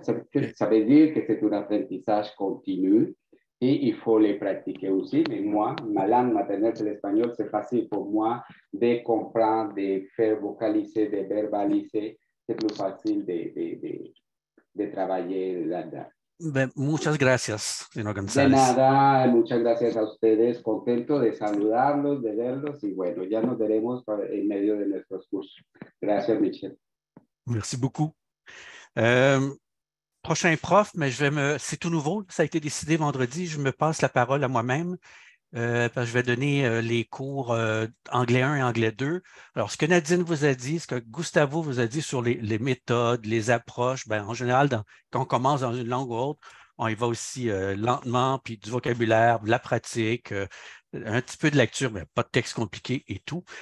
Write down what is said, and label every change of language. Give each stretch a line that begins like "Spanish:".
French: Ça veut dire que c'est un apprentissage continu et il faut les pratiquer aussi. Mais moi, ma langue maternelle, c'est l'espagnol, c'est facile pour moi de comprendre, de faire vocaliser, de verbaliser. C'est plus facile de travailler là-dedans.
Spanish: Muchas gracias, señor González. De nada, muchas gracias a ustedes. Contento de saludarlos, de verlos y bueno, ya nos veremos en medio de nuestros cursos. Gracias, Michel.
French: Merci beaucoup. Prochain prof, mais c'est tout nouveau, ça a été décidé vendredi, je me passe la parole à moi-même. parce que je vais donner les cours anglais 1 et anglais 2. Alors, ce que Nadine vous a dit, ce que Gustavo vous a dit sur les méthodes, les approches, en général, quand on commence dans une langue ou autre, on y va aussi lentement, puis du vocabulaire, de la pratique, un petit peu de lecture, mais pas de texte compliqué et tout.